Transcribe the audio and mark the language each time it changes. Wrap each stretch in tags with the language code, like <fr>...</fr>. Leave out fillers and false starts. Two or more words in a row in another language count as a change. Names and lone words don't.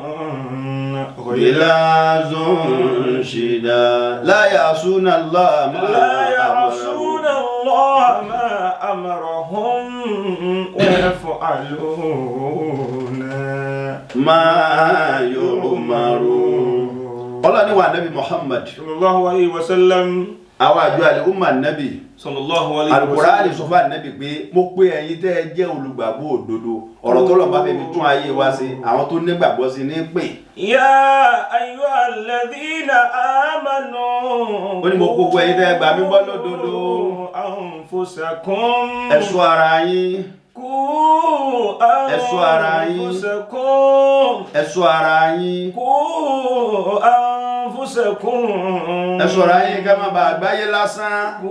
<ar>غلاظ شداد لا يعصون الله ما أمرهم ويفعلون ما يؤمرون.</ar> <yo>Allah ni wa nabi Muhammad</yo> <ar>صلى الله عليه وسلم.</ar> <yo>Àwa àjọ àlè umma nabi</yo> <ar>صلى الله عليه وسلم.</ar> <yo>Al-Qur'ani sọ fún Ànábì pé mo pè ẹ̀yin tẹ́ ẹ jẹ́ olùgbàgbọ́ òdodo ọ̀rọ̀ tó lọ bá fẹ́ fi tún ayé wa ṣe àwọn tó nígbàgbọ́ sí ní pè.</yo> <ar>يا أيها الذين آمنوا.</ar> <yo>Ó ní mo gbogbo ẹ̀yin tẹ́ ẹ gbà mí gbọ́ lódodo. Anfusakum. Ẹ ṣọ́ ara yín. Ẹ ṣọ́ ara yín. Ẹ ṣọ́ ara yín. Ẹ ṣọ́ra yín kẹ́ má bàa gbáyé lásán.</yo>